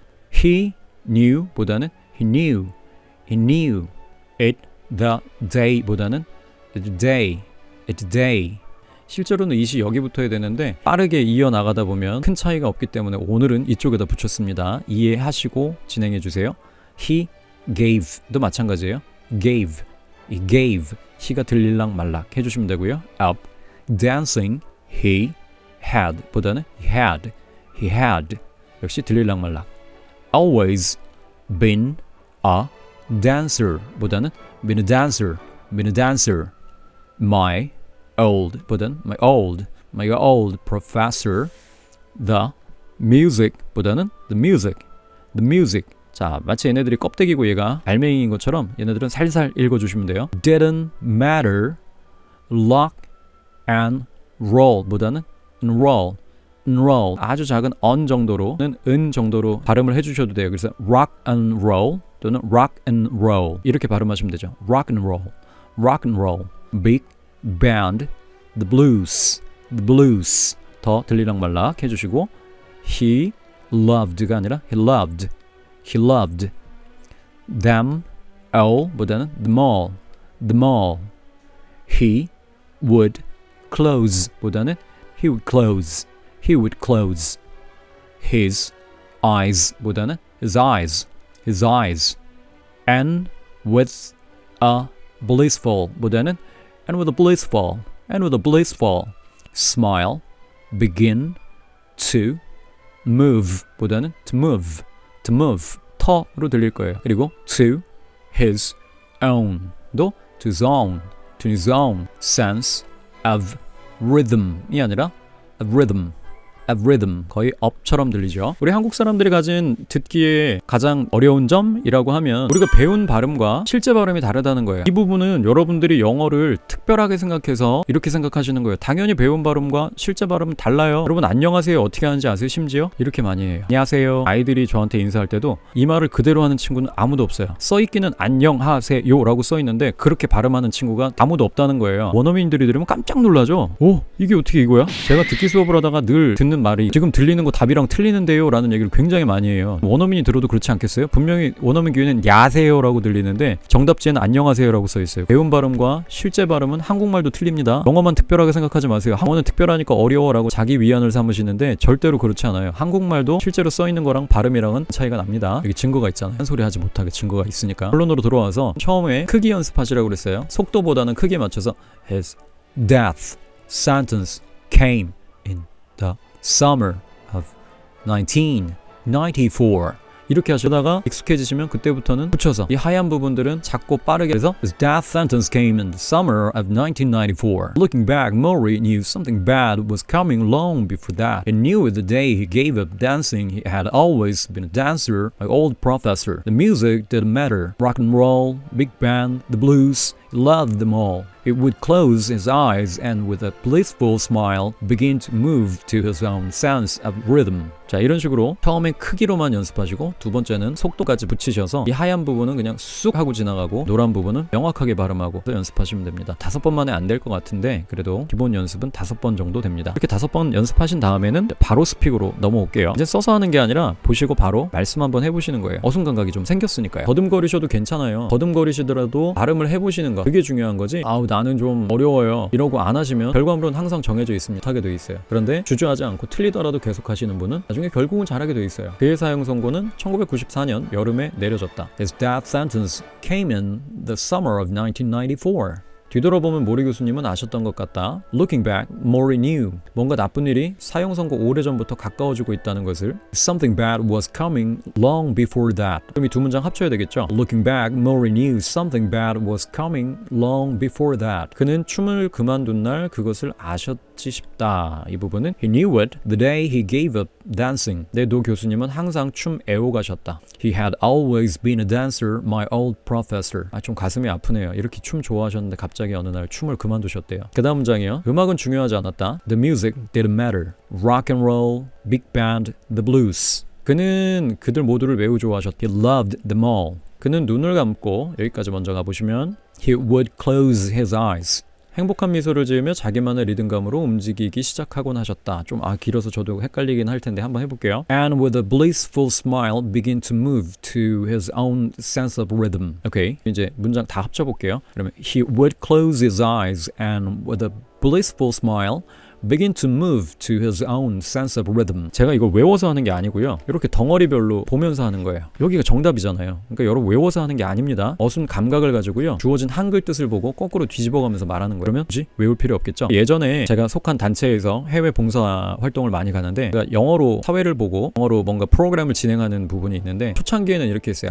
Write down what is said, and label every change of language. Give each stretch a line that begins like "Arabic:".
English: he knew
Korean: 보다는
English: he knew it the day
Korean: 보다는
English: the day
Korean: 실제로는 it이 여기 붙어야 되는데 빠르게 이어나가다 보면 큰 차이가 없기 때문에 오늘은 이쪽에다 붙였습니다. 이해하시고 진행해 주세요.
English: He gave
Korean: 도 마찬가지예요.
English: gave he
Korean: 가 들릴락 말락 해주시면 되고요.
English: up dancing he had
Korean: 보다는
English: he had
Korean: 역시 들릴락 말락.
English: always been a dancer 보다는 been a dancer my old 보다는 my old professor the music 보다는 the music
Korean: 자 마치 얘네들이 껍데기고 얘가 알맹이인 것처럼 얘네들은 살살 읽어주시면 돼요.
English: didn't matter rock and roll
Korean: 보다는
English: enroll
Korean: 아주 작은 on 정도로는 은 정도로 발음을 해주셔도 돼요. 그래서
English: rock and roll
Korean: 또는 rock and roll 이렇게 발음하시면 되죠.
English: rock and roll big band the blues
Korean: 더 들리락 말락 해주시고
English: he loved가
Korean: 아니라
English: he loved them all 보다는 them all he would close 보다는 he would close his eyes 보다는 his eyes and with a blissful 보다는 and with a blissful smile begin to move 보다는 to move
Korean: 터로 들릴 거예요.
English: 그리고 to his own도 to his own sense of rhythm이 아니라 of rhythm
Korean: 거의
English: up
Korean: 처럼 들리죠. 우리 한국 사람들이 가진 듣기에 가장 어려운 점이라고 하면 우리가 배운 발음과 실제 발음이 다르다는 거예요. 이 부분은 여러분들이 영어를 특별하게 생각해서 이렇게 생각하시는 거예요. 당연히 배운 발음과 실제 발음은 달라요. 여러분 안녕하세요 어떻게 하는지 아세요? 심지어 이렇게 많이 해요. 안녕하세요. 아이들이 저한테 인사할 때도 이 말을 그대로 하는 친구는 아무도 없어요. 써있기는 안녕하세요 라고 써있는데 그렇게 발음하는 친구가 아무도 없다는 거예요. 원어민들이 들으면 깜짝 놀라죠. 오 이게 어떻게 이거야? 제가 듣기 수업을 하다가 늘 듣는 듣는 말이 지금 들리는 거 답이랑 틀리는데요 라는 얘기를 굉장히 많이 해요. 원어민이 들어도 그렇지 않겠어요? 분명히 원어민 귀에는 야세요 라고 들리는데 정답지에는 안녕하세요 라고 써있어요. 배운 발음과 실제 발음은 한국말도 틀립니다. 영어만 특별하게 생각하지 마세요. 영어는 특별하니까 어려워 라고 자기 위안을 삼으시는데 절대로 그렇지 않아요. 한국말도 실제로 써있는 거랑 발음이랑은 차이가 납니다. 여기 증거가 있잖아요. 한 소리 하지 못하게 증거가 있으니까. 본론으로 돌아와서 처음에 크기 연습하시라고 그랬어요. 속도보다는 크기에 맞춰서
English: His death sentence came in the summer of 1994.
Korean: 이렇게 하시다가 익숙해지시면 그때부터는 붙여서 이 하얀 부분들은 작고 빠르게 해서
English: His death sentence came in the summer of 1994. Looking back, Maury knew something bad was coming long before that. He knew the day he gave up dancing. He had always been a dancer, my old professor. The music didn't matter. Rock and roll, big band, the blues, he loved them all. He would close his eyes and with a blissful smile begin to move to his own sense of rhythm.
Korean: 자, 이런 식으로 처음엔 크기로만 연습하시고 두 번째는 속도까지 붙이셔서 이 하얀 부분은 그냥 쑥 하고 지나가고 노란 부분은 명확하게 발음하고 연습하시면 됩니다. 5번 만에 안 될 것 같은데 그래도 기본 연습은 5번 정도 됩니다. 이렇게 5번 연습하신 다음에는 바로 스픽으로 넘어올게요. 이제 써서 하는 게 아니라 보시고 바로 말씀 한번 해보시는 거예요. 어순 감각이 좀 생겼으니까요. 더듬거리셔도 괜찮아요. 더듬거리시더라도 발음을 해보시는 거, 그게 중요한 거지. 아우 나는 좀 어려워요 이러고 안 하시면 결과물은 항상 정해져 있습니다. 하게 돼 있어요. 그런데 주저하지 않고 틀리더라도 계속 하시는 분은 나중에 결국은 잘하게 돼 있어요. 그의 사용 선고는 1994년 여름에 내려졌다.
English: His death sentence came in the summer of 1994.
Korean: 뒤돌아보면 모리 교수님은 아셨던 것 같다.
English: Looking back, Maury knew.
Korean: 뭔가 나쁜 일이 사용 선고 오래전부터 가까워지고 있다는 것을
English: Something bad was coming long before that.
Korean: 그럼 이 두 문장 합쳐야 되겠죠.
English: Looking back, Maury knew something bad was coming long before that.
Korean: 그는 춤을 그만둔 날 그것을 아셨지 싶다. 이 부분은
English: He knew it the day he gave up dancing.
Korean: 내 노 교수님은 항상 춤 애호가셨다.
English: He had always been a dancer, my old professor.
Korean: 좀 가슴이 아프네요. 이렇게 춤 좋아하셨는데 갑자기 어느 날 춤을 그만두셨대요. 그 다음 문장이요. 음악은 중요하지 않았다.
English: The music didn't matter. Rock and roll, big band, the blues.
Korean: 그는 그들 모두를 매우 좋아하셨다.
English: He loved them all.
Korean: 그는 눈을 감고 여기까지 먼저 가보시면
English: He would close his eyes.
Korean: 행복한 미소를 지으며 자기만의 리듬감으로 움직이기 시작하곤 하셨다. 좀 길어서 저도 헷갈리긴 할 텐데 한번 해볼게요.
English: And with a blissful smile begin to move to his own sense of rhythm.
Korean: 오케이. 이제 문장 다 합쳐볼게요. 그러면
English: He would close his eyes and with a blissful smile begin to move to his own sense of rhythm.
Korean: 제가 이걸 외워서 하는 게 아니고요. 이렇게 덩어리별로 보면서 하는 거예요. 여기가 정답이잖아요. 그러니까 여러분 외워서 하는 게 아닙니다. 어순 감각을 가지고요. 주어진 한글 뜻을 보고 거꾸로 뒤집어가면서 말하는 거예요. 그러면 굳이 외울 필요 없겠죠. 예전에 제가 속한 단체에서 해외 봉사 활동을 많이 가는데 영어로 사회를 보고 영어로 뭔가 프로그램을 진행하는 부분이 있는데 초창기에는 이렇게 했어요.